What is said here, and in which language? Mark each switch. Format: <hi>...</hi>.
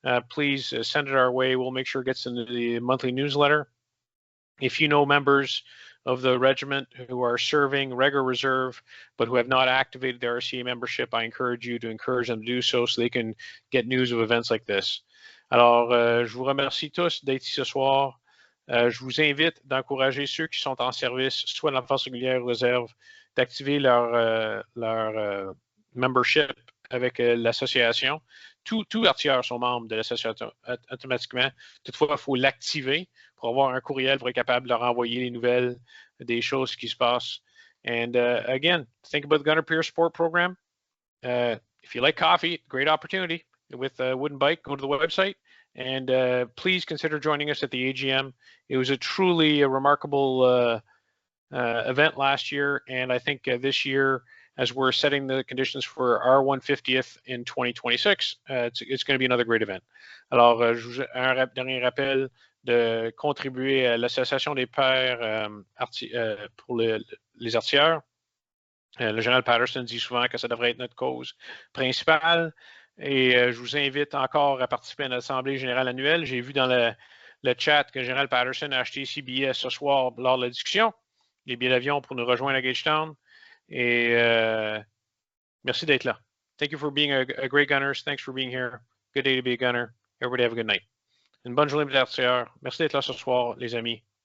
<en>please send it our way. We'll make sure it gets into the monthly newsletter. If you know members of the regiment who are serving regular reserve, but who have not activated their RCA membership, I encourage you to encourage them to do so they can get news of events like this.</en> <fr>Alors, je vous remercie tous d'être ici ce soir. Je vous invite d'encourager ceux qui sont en service, soit dans la force régulière ou réserve, d'activer leur membership avec l'association. Tous artilleurs sont membres de l'association automatiquement. Toutefois, il faut l'activer pour avoir un courriel pour être capable de leur envoyer les nouvelles des choses qui se passent.</fr> <en>And again, think about the Gunner Peer Support Program. If you like coffee, great opportunity with a wooden bike. Go to the website and please consider joining us at the AGM. It was a truly remarkable event last year, and I think this year, as we're setting the conditions for our 150th in 2026, it's going to be another great event.</en> <fr>Alors, un dernier rappel de contribuer à l'association des pairs pour les artilleurs. Le général Patterson dit souvent que ça devrait être notre cause principale. Et je vous invite encore à participer à l'Assemblée générale annuelle. J'ai vu dans le chat que le général Patterson a acheté 6 billets ce soir lors de la discussion, les billets d'avion pour nous rejoindre à Gagetown. Et merci d'être là.</fr> <en>Thank you for being a great gunners. Thanks for being here. Good day to be a gunner. Everybody have a good night.</en> <fr>Une bonne journée les artilleurs. Merci d'être là ce soir, les amis.</fr>